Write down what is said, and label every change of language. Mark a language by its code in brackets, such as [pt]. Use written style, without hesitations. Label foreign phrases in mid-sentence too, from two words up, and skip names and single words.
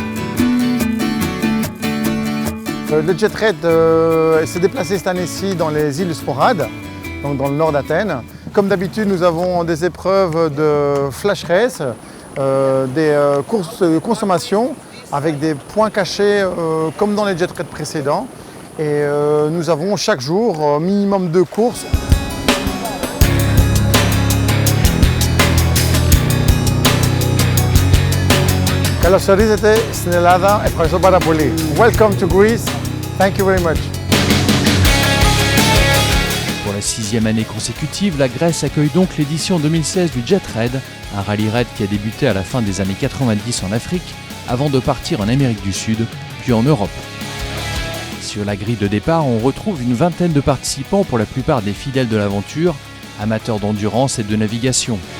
[fr] Le Jet Raid s'est déplacé cette année-ci dans les îles Sporades, donc dans le nord d'Athènes. Comme d'habitude, nous avons des épreuves de [en] flash race, [fr] des courses de consommation avec des points cachés comme dans les Jet Raid précédents. Et nous avons chaque jour minimum 2 courses. [el] Καλώς ορίσατε στην Ελλάδα. Ευχαριστώ πάρα πολύ. [en] Welcome to Greece. Thank you very much. [fr] Pour la 6e année consécutive, la Grèce accueille donc l'édition 2016 du Jet Raid, un rallye raid qui a débuté à la fin des années 90 en Afrique, avant de partir en Amérique du Sud, puis en Europe. Sur la grille de départ, on retrouve une vingtaine de participants, pour la plupart des fidèles de l'aventure, amateurs d'endurance et de navigation.